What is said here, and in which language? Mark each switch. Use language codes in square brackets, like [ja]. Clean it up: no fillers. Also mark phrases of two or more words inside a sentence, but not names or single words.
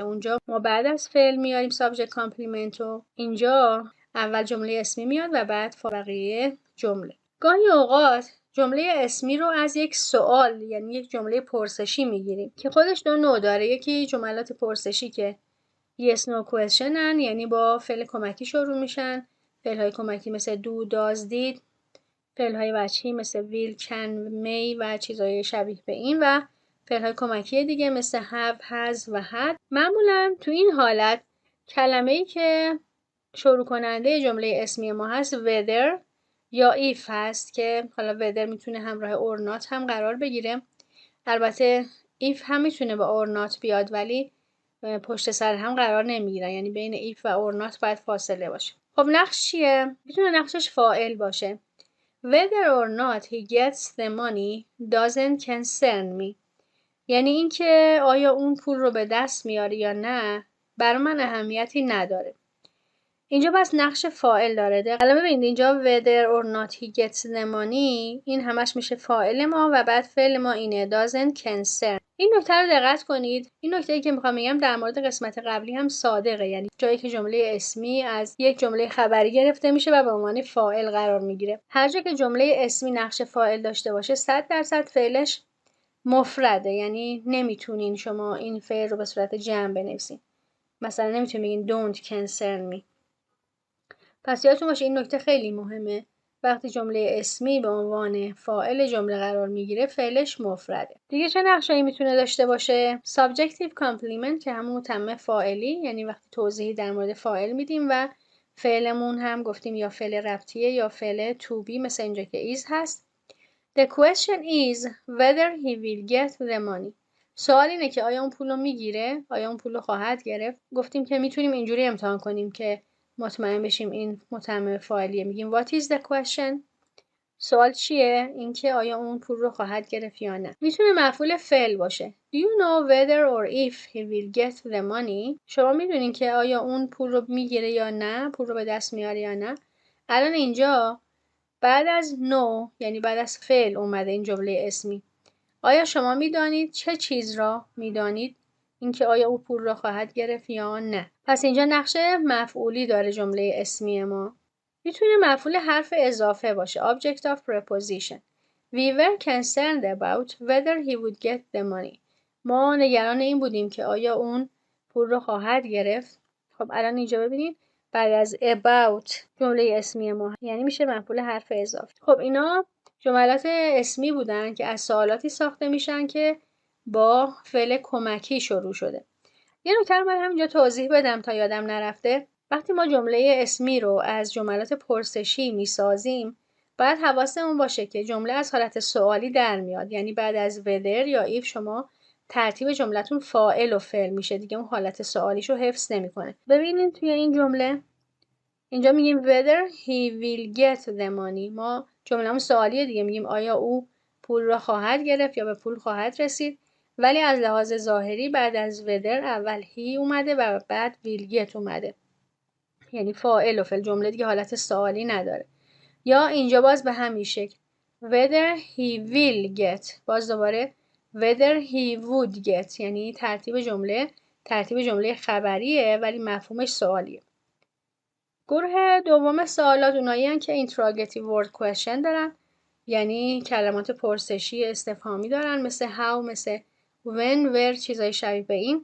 [fa] اونجا ما بعد از فعل میاریم [en] subject complement [fa] رو، اینجا اول جمله اسمی میاد و بعد بقیه جمله. گاهی اوقات جمله اسمی رو از یک سوال یعنی یک جمله پرسشی میگیریم که خودش دو نوع داره. یکی جملات پرسشی که [en] yes no question [fa] هن، یعنی با فعل کمکی شروع میشن. فعل های کمکی مثل [en] do does did، [fa] فعل های وجهی مثل [en] will can may [fa] و چیزهای شبیه به این، و فعل های کمکی دیگه مثل [en] have has [fa] و had. معمولا تو این حالت کلمه‌ای که شروع کننده جمله اسمی ما هست whether یا if هست که حالا whether میتونه همراه [en] or not [fa] هم قرار بگیره. البته if هم میتونه با [en] or not [fa] بیاد ولی پشت سر هم قرار نمیگیرن، یعنی بین if و or not باید فاصله باشه. خب نقش چیه؟ میتونه نقشش فاعل باشه. [en] Whether or not he gets the money doesn't concern me. [fa] یعنی اینکه آیا اون پول رو به دست میاره یا نه برای من اهمیتی نداره. اینجا بس نقش فاعل داره. الان ببینید اینجا [en] whether or not he gets the money [fa] این همش میشه فاعل ما و بعد فعل ما اینه [en] doesn't concern. [fa] این نکته رو دقت کنید. این نکته‌ای که میخوام بگم در مورد قسمت قبلی هم صادقه، یعنی جایی که جمله اسمی از یک جمله خبری گرفته میشه و به عنوان فاعل قرار میگیره. هر جا که جمله اسمی نقش فاعل داشته باشه 100% فعلش مفرده، یعنی نمیتونین شما این فعل رو به صورت جمع بنویسین. مثلا نمیتونین بگین [en] don't concern me. [fa] پس یادتون باشه این نکته خیلی مهمه. وقتی جمله اسمی به عنوان فاعل جمله قرار میگیره فعلش مفرده. دیگه چه نقشایی میتونه داشته باشه؟ [en] Subjective complement [fa] که همون متمم فاعلی، یعنی وقتی توضیحی در مورد فاعل میدیم و فعلمون هم گفتیم یا فعل ربطیه یا فعل [en] to be، [fa] مثل اینجا که is هست. [en] The question is whether he will get the money. [fa] سوال اینه که آیا اون پول رو میگیره؟ آیا اون پول رو خواهد گرفت؟ گفتیم که میتونیم اینجوری امتحان کنیم که مطمئن بشیم این متمم فاعلیه. میگیم [en] what is the question؟ [fa] سوال چیه؟ اینکه آیا اون پول رو خواهد گرفت یا نه. میتونه مفعول فعل باشه. [en] Do you know whether or if he will get the money؟ [fa] شما میدونین که آیا اون پول رو میگیره یا نه؟ پول رو به دست میاره یا نه؟ الان اینجا بعد از know یعنی بعد از فعل اومده این جمله اسمی. آیا شما میدانید چه چیز را میدانید؟ اینکه آیا او پول را خواهد گرفت یا نه. پس اینجا نقش مفعولی داره جمله اسمی ما. میتونه مفعول حرف اضافه باشه. [en] Object of preposition. We were concerned about whether he would get the money. [fa] ما نگران این بودیم که آیا اون پول را خواهد گرفت. خب الان اینجا ببینید بعد از about جمله اسمی ما یعنی میشه مفعول حرف اضافه. خب اینا جملات اسمی بودن که از سوالاتی ساخته میشن که با فعل کمکی شروع شده. یه نکته رو من همینجا توضیح بدم تا یادم نرفته. وقتی ما جمله اسمی رو از جملات پرسشی میسازیم باید حواسمون باشه که جمله از حالت سوالی در میاد، یعنی بعد از whether یا if شما ترتیب جملتون فاعل و فعل میشه دیگه، اون حالت سوالیشو حفظ نمیکنه. ببینید توی این جمله اینجا میگیم [en] whether he will get the money. [fa] ما جمله‌مون سوالیه دیگه، میگیم آیا او پول را خواهد گرفت یا به پول خواهد رسید، ولی از لحاظ ظاهری بعد از whether اول he اومده و بعد [en] will get [fa] اومده، یعنی فاعل و فعل، جمله دیگه حالت سوالی نداره. یا اینجا باز به همین شکل [en] whether he will get، [fa] باز دوباره [en] whether he would get، [fa] یعنی ترتیب جمله خبریه ولی مفهومش سوالیه. گروه دوم سوالات اونایی هستن که [en] interrogative word question [fa] دارن، یعنی کلمات پرسشی استفهامی دارن، مثل how، مثل [en] when، where، [fa] چیزای شبیه به این.